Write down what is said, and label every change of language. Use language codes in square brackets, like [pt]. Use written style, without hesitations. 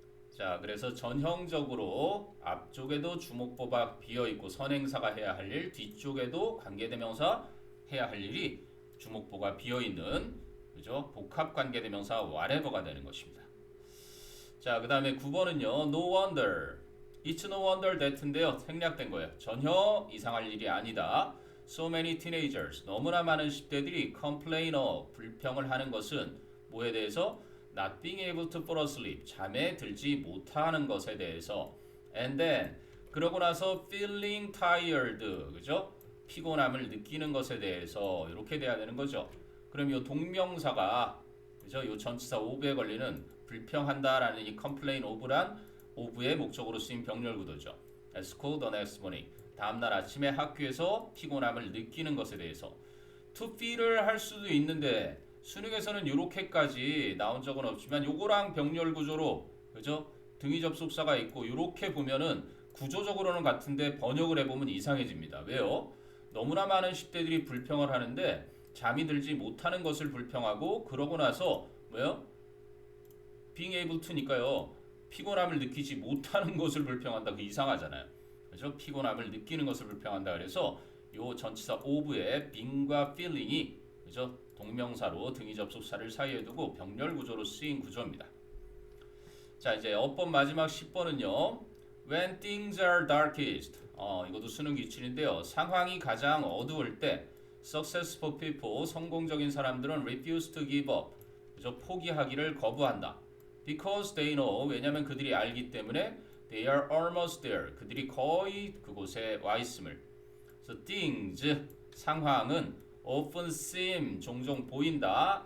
[ko] 자, 그래서 전형적으로 앞쪽에도 주목보가 비어있고 선행사가 해야 할 일, 뒤쪽에도 관계대명사 해야 할 일이 주목보가 비어있는 그죠? 복합 관계대명사 whatever가 되는 것입니다. 자, 그 다음에 9번은요. [en] No wonder, it's no wonder that인데요. [ko] 생략된 거예요. 전혀 이상할 일이 아니다. [en] So many teenagers, [ko] 너무나 많은 10대들이 [en] complain of, [ko] 불평을 하는 것은 뭐에 대해서? [en] Not being able to fall asleep, [ko] 잠에 들지 못하는 것에 대해서. [en] And then, [ko] 그러고 나서 [en] feeling tired, [ko] 그죠? 피곤함을 느끼는 것에 대해서 이렇게 돼야 되는 거죠. 그럼 이 동명사가 그죠? 이 전치사 of에 걸리는 불평한다라는 이 complain of란 of의 목적으로 쓰인 병렬 구도죠. [en] At school the next morning. [ko] 다음날 아침에 학교에서 피곤함을 느끼는 것에 대해서 to feel을 할 수도 있는데 수능에서는 이렇게까지 나온 적은 없지만 요거랑 병렬 구조로 그죠? 등위 접속사가 있고 이렇게 보면은 구조적으로는 같은데 번역을 해보면 이상해집니다. 왜요? 너무나 많은 10대들이 불평을 하는데 잠이 들지 못하는 것을 불평하고 그러고 나서 뭐요? [en] being able to니까요. [ko] 피곤함을 느끼지 못하는 것을 불평한다. 그 이상하잖아요. 그죠? 피곤함을 느끼는 것을 불평한다. 그래서 요 전치사 of의 being과 feeling이 그죠? 동명사로 등위 접속사를 사이에 두고 병렬 구조로 쓰인 구조입니다. 자, 이제 어법 마지막 10번은요. [en] When things are darkest. [ko] 이것도 수능 기출인데요. 상황이 가장 어두울 때 [en] successful people, [ko] 성공적인 사람들은 [en] refuse to give up. [ko] 그죠? 포기하기를 거부한다. [en] Because they know. [ko] 왜냐하면 그들이 알기 때문에 [en] they are almost there. [ko] 그들이 거의 그곳에 와 있음을. 그래서 things, 상황은 [en] often seem, [ko] 종종 보인다.